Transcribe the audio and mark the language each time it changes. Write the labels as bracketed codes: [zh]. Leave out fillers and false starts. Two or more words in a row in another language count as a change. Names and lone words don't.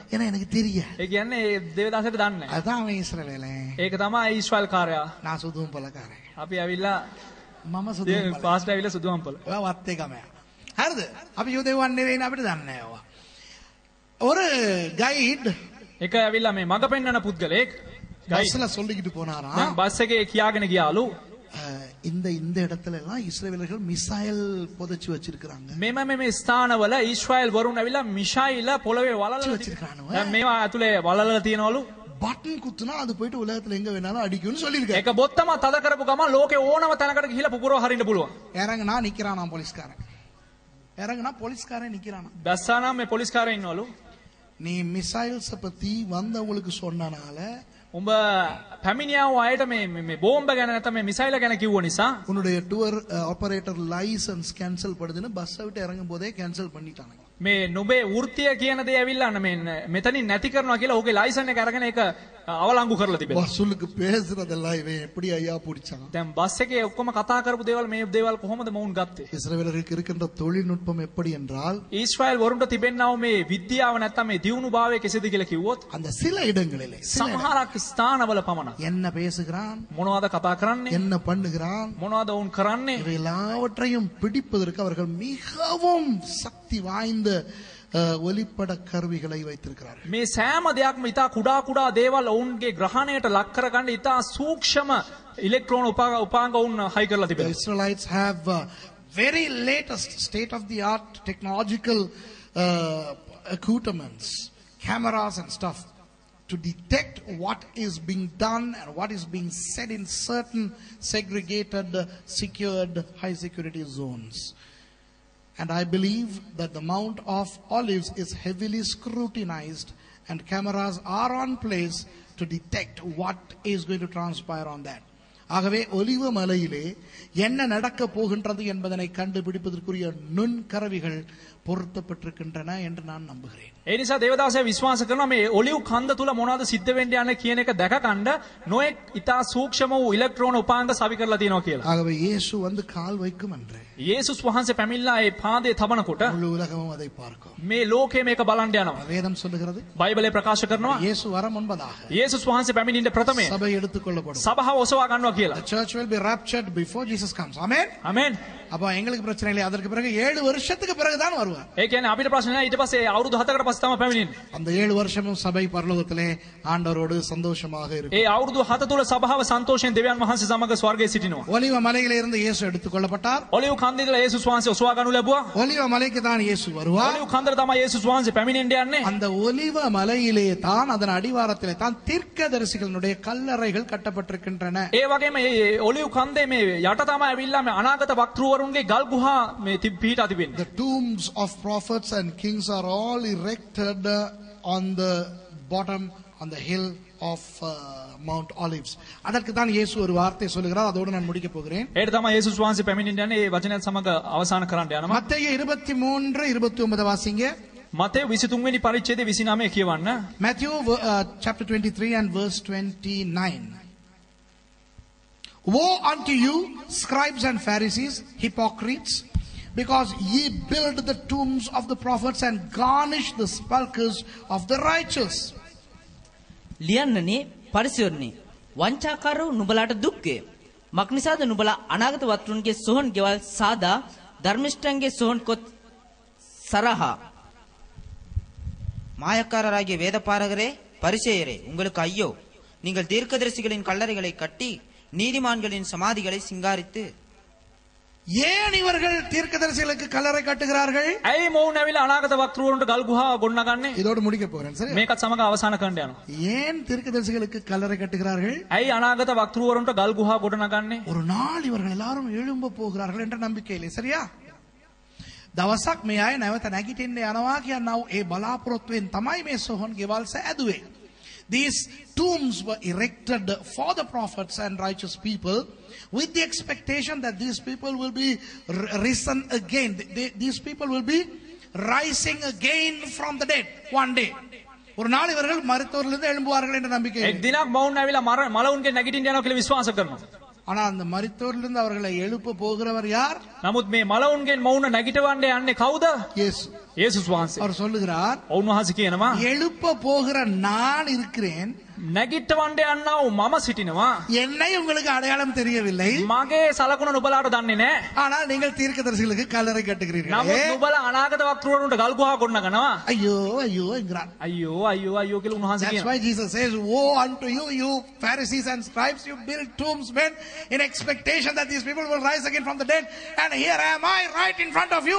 [ta] ஏன்னா எனக்கு தெரியாது. [si] ඒ කියන්නේ ඒ දේවදාසයට දන්නේ නැහැ. [ta] அதான் அவன் இஸ்ரவேலே. [si] ඒක තමයි ඊශ්‍රායල් කාර්යය. [ta] நான் சுதும் பலக்காரன். [si] අපි ඇවිල්ලා මම සුදුම් පල. පාස්ටර් ඇවිල්ලා සුදුහම්පල. ඔයා වත් එකමයා. හරිද? අපි යුදෙවන්නේ නෙවෙයි අපිට දන්නේ නැහැ ඔවා. [ta] ஒரு கைட் [si] ඒක ඇවිල්ලා මේ මඟ පෙන්වන පුද්ගලෙක් [ta] பஸ்ல சொல்லிக்கிட்டு போனாராம். [si] දැන් බස් එකේ කියාගෙන ගියාලු [ta] இந்த இடத்துல எல்லாம் இஸ்ரவேலர்கள் மிசைல் புதைச்சு வச்சிருக்காங்க. [si] මේ ස්ථානවල ඊශ්‍රායල් වරුන් ඇවිල්ලා මිෂයිල පොළවේ වලලලා [ta] வச்சிருக்கானுவ. [si] දැන් මේවා ඇතුලේ වලලලා තියනවලු. [ta] பட்டன் குத்துனா அது போயிட்டு உலகத்துல எங்க வேணாலும் அடிக்கும்னு சொல்லிருக்காரு. [si] ඒක බොත්තම තද කරපු ගමන් ලෝකේ ඕනම තැනකට ගිහිලා පුපුරව හරින්න පුළුවන්. [ta] இறங்குனா நிக்கிறானா போலீஸ்காரன். இறங்குனா போலீஸ்காரன் நிக்கிறானா. [si] දැස්සානම් මේ පොලිස්කාරය ඉන්නවලු. [ta] நீ மிசைல்ஸ் பத்தி வந்தவங்களுக்கு சொன்னனால [si] උඹ පැමිණියාව අයට මේ බෝම්බ ගැන නැත්නම් මේ මිසයිල ගැන කිව්ව නිසා [ta] உன்னுடைய [en] tour operator license [ta] கேன்சல் படுதுன்னு பஸ்ஸை விட்டு இறங்கும் போதே கேன்சல் பண்ணிட்டானுங்க. [si] මේ නුඹේ වෘත්තිය කියන දේ ඇවිල්ලා මේ මෙතනින් නැති කරනවා කියලා ඔහුගේ ලයිසන් එක අරගෙන ඒක අවලංගු කරලා තිබෙනවා. [ta] வசூலுக்கு பேசுறதெல்லாம் இவன் எப்படி ஐயா பிடிச்சான். [si] දැන් බස් එකේ ඔක්කොම කතා කරපු දේවල් මේ දේවල් කොහොමද මවුන් ගත්තේ? [ta] இஸ்ரவேலருக்கு இருக்கின்ற தொழில்நுட்பம் எப்படி என்றால் [si] ඊශ්‍රායල් වරුන්ට තිබෙන්නව මේ විද්‍යාව නැත්නම් මේ දියුණු භාවය කෙසේද කියලා කිව්වොත් [ta] அந்த சில இடங்களிலே [si] සමහරක් ස්ථානවල පමණක් [ta] என்ன பேசுகிறான், [si] මොනවද කතා කරන්නේ? [ta] என்ன பண்ணுகிறான், [si] මොනවද වුන් කරන්නේ? [ta] இவை எல்லாவற்றையும் பிடிப்பதற்கு அவர்கள் மிகவும் சக்தி வாய்ந்த ஒலிப்பட கருவிகளை வைத்திருக்கிறார்கள். [si] මේ සෑම දෙයක්ම ඉතා කුඩා දේවල් ඔවුන්ගේ ග්‍රහණයට ලක් කරගන්න ඉතා සූක්ෂම ඉලෙක්ට්‍රෝන උපාංග ඔවුන් හයි කරලා [en] The [si] තිබෙනවා. [en] Israelites have very latest state of the art technological accoutrements, cameras and stuff to detect what is being done and what is being said in certain segregated, secured, high security zones. And I believe that the Mount of Olives is heavily scrutinized and cameras are on place to detect what is going to transpire on that. [ta] ஆகவே ஒலிவ மலையிலே என்ன நடக்க போகின்றது என்பதனை கண்டுபிடிப்பதற்குரிய நுண்கருவிகள் பொருத்தப்பட்டிருக்கின்றன என்று நான் நம்புகிறேன். [si] ඒ නිසා දේවදාසයා විශ්වාස කරනවා මේ ඔලිව් කන්ද තුල මොනවද සිද්ධ වෙන්න යන්නේ කියන එක දැක ගන්න නොඑක් ඊතා සූක්ෂම වූ ඉලෙක්ට්‍රෝන උපාංග සවි කරලා තියෙනවා කියලා. [ta] ஆகவே இயேசு வந்து கால் வைக்கும் என்று [si] යේසුස් වහන්සේ පැමිණලා ඒ පාදයේ තබනකොට [ta] முழு உலகமும் அதை பார்க்கும். [si] මේ ලෝකයේ මේක බලන්න යනවා. [ta] வேதம் சொல்லுகிறது [si] බයිබලයේ ප්‍රකාශ කරනවා [ta] இயேசு வர முன்பதாக [si] යේසුස් වහන්සේ පැමිණෙන්න ප්‍රථමයෙන් [ta] சபை எடுத்துக்கொள்ளப்படும். [si] සභාව ඔසවා ගන්නවා කියලා. [en] The church will be raptured before Jesus comes. Amen. [si] ආමෙන්. [ta] அப்ப எங்களுக்கு பிரச்சனை இல்லை. அதற்கு பிறகு 7 வருஷத்துக்கு பிறகுதான் வருவார். [si] ඒ කියන්නේ අපිට ප්‍රශ්න නැහැ ඊට පස්සේ අවුරුදු 7කට පස්සේ තමයි පැමිණෙන්නේ. [ta] அந்த 7 வருஷமும் சபை பரலோகத்திலே ஆண்டவரோடு சந்தோஷமாக இருக்கும். [si] ඒ අවුරුදු 7 තුල සභාව සන්තෝෂයෙන් දෙවියන් වහන්සේ සමග ස්වර්ගයේ සිටිනවා. [ta] ஒலிவ மலையிலே இருந்து இயேசு எடுத்துக்கொள்ளப்பட்டார். [si] ඔලිව් කන්දේ ඉඳලා යේසුස් වහන්සේ ඔසවා ගනු ලැබුවා. [ta] ஒலிவ மலைக்கு தான் இயேசு வருவார். [si] ඔලිව් කන්දට තමයි යේසුස් වහන්සේ පැමිණෙන්න යන්නේ. [ta] அந்த ஒலிவ மலையிலே தான் அதன் அடிவாரத்திலே தான் தீர்க்கதரிசிகளுடைய கல்லறைகள் கட்டப்பட்டிருக்கின்றன. [si] ඒ වගේම මේ ඔලිව් කන්දේ මේ යට තමයි ඇවිල්ලා මේ අනාගත වක්තෘවරුන්ගේ ගල් ගුහා මේ පිහිටා තිබෙන්නේ. [en] The tombs of prophets and kings are all erected on the bottom on the hill of Mount Olives. [ta] அதற்கு தான் இயேசு ஒரு வார்த்தை சொல்லுகிறார். அதோடு நான் முடிக்க போகிறேன். [si] ඒට තමයි යේසුස් වහන්සේ පැමිණෙන්න යන්නේ. ඒ වචනයත් සමග අවසන් කරන්න යනවා. [ta] மத்தேயு 23:29 வாசிங்க. [si] මතේ 23 වෙනි පරිච්ඡේදයේ 29 කියවන්න. [en] Matthew chapter 23 and verse 29. Woe unto you, scribes and Pharisees, hypocrites, because ye build the tombs of the prophets and garnish the sepulchres of the righteous. [si] ලියන්නනේ පරිසයෝනි වංචාකාරෝ නුඹලාට දුක්කේ මක්නිසාද නුඹලා අනාගත වත්රුන්ගේ සොහන් ගෙවල් සාදා ධර්මිෂ්ඨන්ගේ සොහන් කොත් සරහා [ta] மாயக்காரராகிய வேதபாரகரே பரிசேயரே உங்களுக்கு ஐயோ, நீங்கள் தீர்க்கதரிசிகளின் கல்லறைகளை கட்டி நீதிமான்களின் சமாதிகளை சிங்காரித்து. ஏன் இவர்கள் தீர்க்கதரிசிகளுக்கு கல்லறை கட்டுகிறார்கள்? [si] ඇයි මොවුන් ඇවිල්ලා අනාගත වක්තෘවරුන්ට ගල් ගුහා ගොඩනගන්නේ? [ta] இதோடு முடிக்க போறேன். சரி, [si] මේකත් සමග අවසන් කරන්න යනවා. [ta] ஏன் தீர்க்கதரிசிகளுக்கு கல்லறை கட்டுகிறார்கள்? [si] ඇයි අනාගත වක්තෘවරුන්ට ගල් ගුහා ගොඩනගන්නේ? [ta] ஒரு நாள் இவர்கள் எல்லாரும் எழும்ப போகிறார்கள் என்ற நம்பிக்கையிலே. சரியா? [si] දවසක් මේ අය නැවත නැගිටින්න යනවා කියනව ඒ බලාපොරොත්තුවෙන් තමයි මේ සොහොන් ගෙවල් සෑදුවේ. [en] These tombs were erected for the prophets and righteous people with the expectation that these people will be risen again. These people will be rising again from the dead one day. [ta] ஒரு நாள் இவர்கள் மரித்தோரிலிருந்து எழும்புவார்கள் என்ற நம்பிக்கை. [si] එක් දිනක් මොවුන් ඇවිල්ලා මලවුන්ගේ නැගිටින්න යනවා කියලා විශ්වාස කරනවා. [ta] ஆனா அந்த மரித்தோரிலிருந்து அவர்களை எழுப்ப போகிறவர் யார்? [si] නමුත් මේ මලවුන්ගෙන් මොවුන් නැගිටවන්න යන්නේ කවුද? [ta] இயேசு. [si] යේසුස් වහන්සේ. [ta] அவர் சொல்லுகிறார், [si] ඔවුන්වහන්සේ කියනවා [ta] எழுப்ப போகிற நான் இருக்கிறேன், [si] නැගිටවන්න යන්නව මම සිටිනවා. [ta] என்னை உங்களுக்கு அடையாளம் தெரியவில்லை, [si] මගේ සලකුණ නුඹලාට දන්නේ නැහැ. [ta] ஆனால் நீங்கள் தீர்க்கதரிசிகளுக்கு கல்லறை கட்டுகிறீர்கள். [si] නමුත් නුඹලා අනාගත වක්තෘවරුන්ට ගල් ගුහා ගොඩනගනවා. [ta] ஐயோ ஐயோ என்கிறார். [si] අයියෝ අයියෝ අයියෝ කියලා උන්වහන්සේ [en] That's [si] කියනවා. [en] why Jesus says, woe unto you, you Pharisees and scribes, you build tombs men in expectation that these people will rise again from the dead, and here am I right in front of you.